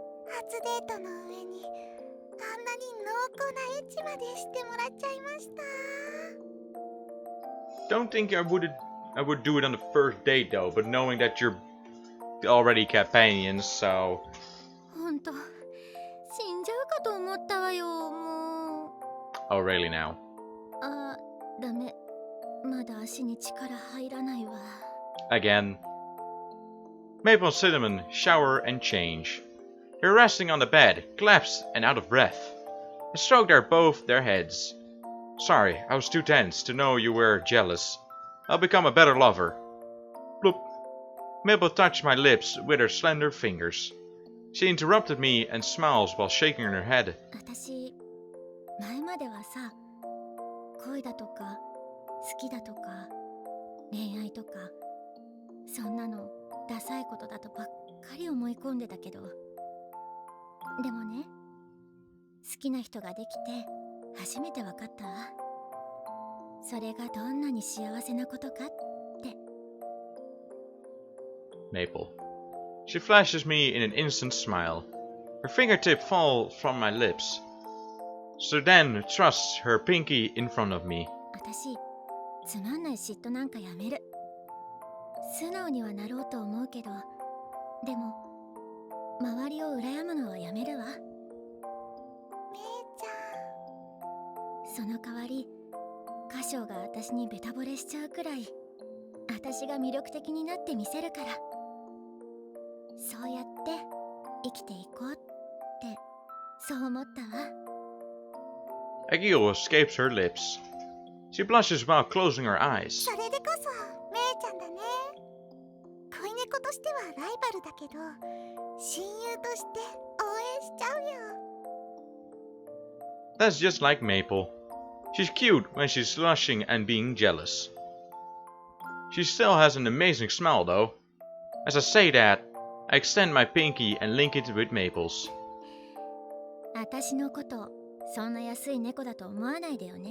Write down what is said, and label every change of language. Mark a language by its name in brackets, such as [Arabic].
[Japanese] 初デートの上にあんなに濃厚なエッチまでしてもらっちゃいました。 [English] Don't think I would do it on the first date though, but knowing that you're already companions, so [Japanese] ほんと死んじゃうかと思ったわよ。もう [English] oh really now? [Japanese] あ、ダメ。まだ足に力入らないわ。 [English] Again. Maple and Cinnamon shower and change. They're resting on the bed, collapsed and out of breath. I stroked both their heads. Sorry, I was too tense to know you were jealous. I'll become a better lover. Bloop. Maple touched my lips with her slender fingers. She interrupted me and smiles while shaking her head. [Japanese] 私前まではさ、恋だとか好きだとか恋愛とかそんなのダサいことだとばっかり思い込んでたけど、でもね、好きな人ができて初めて分かったわ。それがどんなに幸せなことかって。 [English] Maple. She flashes me in an instant smile. Her fingertip falls from my lips. So then thrusts her pinky in front of me. [Japanese] 私つまんない嫉妬なんかやめる。素直にはなろうと思うけど、でも周りを羨むのはやめるわ。めいちゃん。その代わりカシオが私にベタ惚れしちゃうくらい私が魅力的になってみせるから。そうやって生きていこうってそう思ったわ。 [English] A giggle escapes her lips. She blushes while closing her eyes. [Japanese] それでこそめいちゃんだね。恋猫としてはライバルだけど親友として応援しちゃうよ。 [English] That's just like Maple. She's cute when she's blushing and being jealous. She still has an amazing smile though. As I say that, I extend my pinky and link it with Maple's. [Japanese] 私のことそんな安い猫だと思わないでよね。